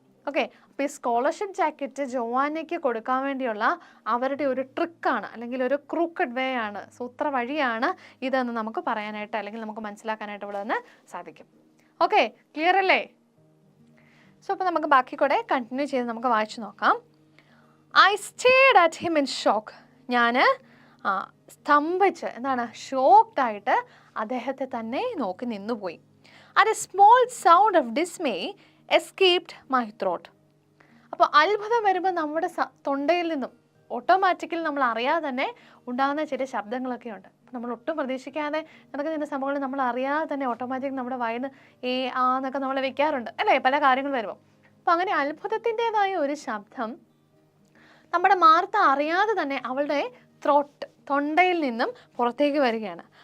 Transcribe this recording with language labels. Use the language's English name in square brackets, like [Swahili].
[Malayalam] Okay, അപ്പോൾ ഈ scholarship jacket ജോവാനയ്ക്ക് കൊടുക്കാൻ വേണ്ടിയുള്ള അവരുടെ ഒരു ട്രിക്കാണ്, അല്ലെങ്കിൽ ഒരു ക്രൂക്കഡ് വേ ആണ്, സൂത്ര വഴിയാണ് ഇതെന്ന് നമുക്ക് പറയാനായിട്ട് അല്ലെങ്കിൽ നമുക്ക് മനസ്സിലാക്കാനായിട്ട് ഇവിടെ നിന്ന് സാധിക്കും. ഓക്കെ, ക്ലിയർ അല്ലേ? സോ അപ്പോൾ നമുക്ക് ബാക്കി കൂടെ കണ്ടിന്യൂ ചെയ്ത് നമുക്ക് വായിച്ചു നോക്കാം. [English] I stared at him in shock. [Malayalam] ഞാൻ സ്തംഭിച്ച്, എന്താണ്, ഷോക്ക്ഡ് ആയിട്ട് അദ്ദേഹത്തെ തന്നെ നോക്കി നിന്നുപോയി. [English] At a small sound of dismay escaped my throat. [Malayalam] അപ്പോൾ അത്ഭുതം വരുമ്പോൾ നമ്മുടെ തൊണ്ടയിൽ നിന്നും ഓട്ടോമാറ്റിക്കലി നമ്മൾ അറിയാതെ തന്നെ ഉണ്ടാകുന്ന ചില ശബ്ദങ്ങളൊക്കെ ഉണ്ട്. നമ്മൾ ഒട്ടും പ്രതീക്ഷിക്കാതെ നടക്കുന്ന ചില സംഭവങ്ങൾ നമ്മൾ അറിയാതെ തന്നെ ഓട്ടോമാറ്റിക്കലി നമ്മുടെ വയന് എന്നൊക്കെ നമ്മൾ വെക്കാറുണ്ട് അല്ലേ, പല കാര്യങ്ങൾ വരുമ്പോൾ. അപ്പോൾ അങ്ങനെ അത്ഭുതത്തിൻ്റെതായ ഒരു ശബ്ദം നമ്മുടെ മാർത്ത അറിയാതെ തന്നെ അവളുടെ തൊണ്ടയിൽ നിന്നും പുറത്തേക്ക് വരികയാണ്.